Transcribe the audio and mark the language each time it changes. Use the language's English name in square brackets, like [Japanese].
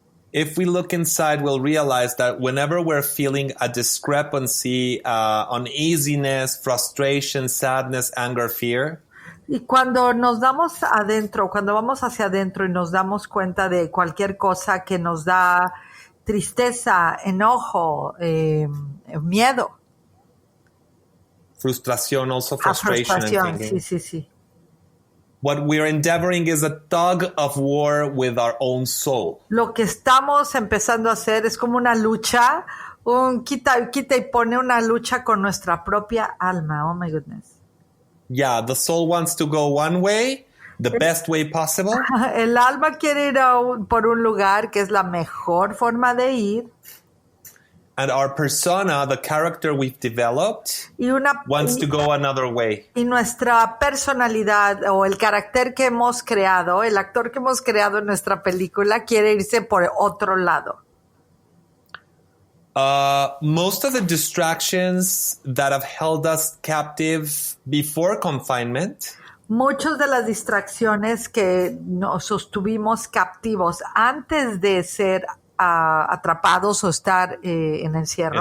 [English] If we look inside, we'll realize that whenever we're feeling a discrepancy, uneasiness, frustration, sadness, anger, fear. [Spanish] Y cuando nos damos adentro, cuando vamos hacia adentro y nos damos cuenta de cualquier cosa que nos da tristeza, enojo, miedo. [English] Frustración, also frustration. [Spanish] Frustración, sí. [English] What we're endeavoring is a tug of war with our own soul. [Spanish] Lo que estamos empezando a hacer es como una lucha, un quita y pone una lucha con nuestra propia alma. [English] Oh my goodness. Yeah, the soul wants to go one way, the best way possible. [Spanish] El alma quiere ir por un lugar que es la mejor forma de ir. [English] And our persona, the character we've developed, wants to go another way. [Spanish] Y nuestra personalidad o el carácter que hemos creado, el actor que hemos creado en nuestra película, quiere irse por otro lado. [English] Most of the distractions that have held us captive before confinement. [Spanish] Muchas de las distracciones que nos sostuvimos captivos antes de ser atrapados o estar en encierro.